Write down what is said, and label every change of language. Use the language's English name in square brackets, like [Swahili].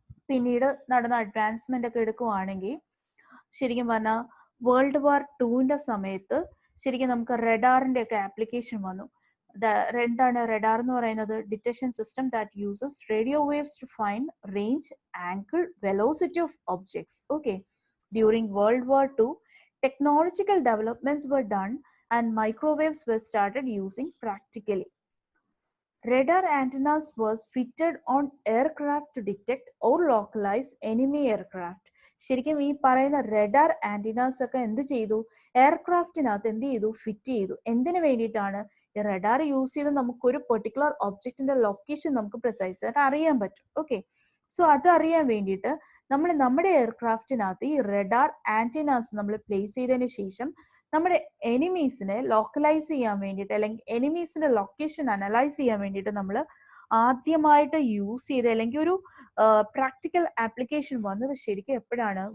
[Malayalam] പിന്നീട് നടന്ന അഡ്വാൻസ്മെന്റ് ഒക്കെ എടുക്കുവാണെങ്കിൽ ശരിക്കും പറഞ്ഞാൽ World War II സമയത്ത് ശരിക്കും നമുക്ക് റഡാറിന്റെ ഒക്കെ ആപ്ലിക്കേഷൻ വന്നു. എന്താണ് റഡാർ എന്ന് പറയുന്നത്? [English] Detection system that uses radio waves to find range, angle, velocity of objects. Okay, during World War II, technological developments were done and microwaves were started using practically. Radar antennas was fitted on aircraft to detect or localize enemy aircraft. [Malayalam] ശരിക്കും ഈ പറയുന്ന radar antennas ഒക്കെ എന്ത് ചെയ്തു? എയർക്രാഫ്റ്റിനകത്ത് എന്ത് ചെയ്തു? Fit ചെയ്തു. എന്തിനു വേണ്ടിയിട്ടാണ്? ഈ റഡാർ യൂസ് ചെയ്ത് നമുക്ക് ഒരു പെർട്ടിക്കുലർ ഒബ്ജക്റ്റിന്റെ ലൊക്കേഷൻ നമുക്ക് പ്രിസൈസ് ആയിട്ട് അറിയാൻ പറ്റും. ഓക്കെ, സോ അത് അറിയാൻ വേണ്ടിയിട്ട് നമ്മൾ നമ്മുടെ എയർക്രാഫ്റ്റിനകത്ത് ഈ റഡാർ ആന്റിനാസ് നമ്മൾ പ്ലേസ് ചെയ്തതിന് ശേഷം നമ്മുടെ എനിമീസിനെ ലോക്കലൈസ് ചെയ്യാൻ വേണ്ടിയിട്ട് അല്ലെങ്കിൽ എനിമീസിന്റെ ലൊക്കേഷൻ അനലൈസ് ചെയ്യാൻ വേണ്ടിയിട്ട് നമ്മൾ ആദ്യമായിട്ട് യൂസ് ചെയ്ത അല്ലെങ്കിൽ ഒരു പ്രാക്ടിക്കൽ ആപ്ലിക്കേഷൻ വന്നത് ശരിക്കും എപ്പോഴാണ്?